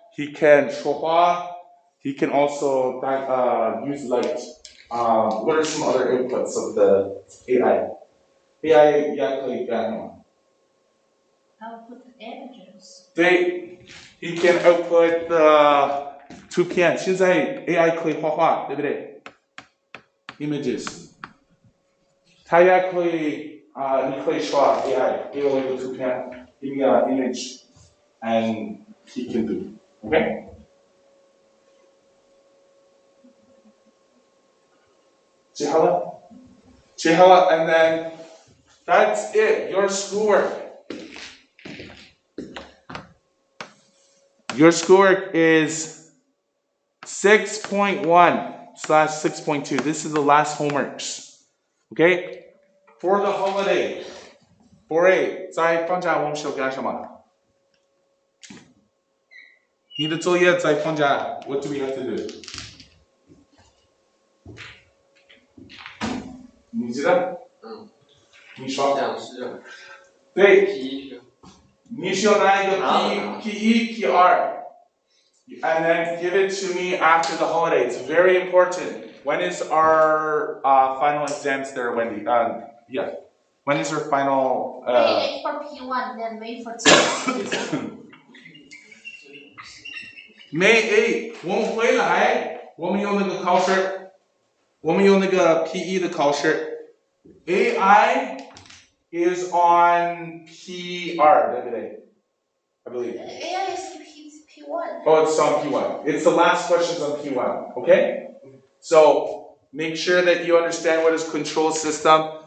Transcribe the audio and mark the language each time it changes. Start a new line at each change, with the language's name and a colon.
English: He can 说话.He can also use like what are some other inputs of the AI?
Chinese: AI 也可以干什么?
English: Output images. 对 He can output图片.
Chinese: 现在 AI 可以画画，对不对 ？Images. 它也可以你可以说 AI 给我一个图片
English: give me an image, and he can do. Okay? Chihala, and then that's it. Your schoolwork. Your schoolwork is 6.1/6.2. This is the last homeworks. Okay? For the holiday.
Chinese: For A, 在放假我们需要干什么？你的作业在放假
English: What do we have to do?
Chinese: 你知道？你说。讲是。对。 P1。你需要拿一个
English: P1, PR, and then give it to me after the holiday. It's very important. When is our final exams there, Wendy? Yeah. When is our final? May for P1, then May for P2.
Chinese: May 8, 我们回来，我们用那个考试，我们用那个 P1 的考试。
English: AI is on PR, 对不对? I believe. AI is P1. Oh, it's on P1. It's the last questions on P1, okay? So make sure that you understand what is control system.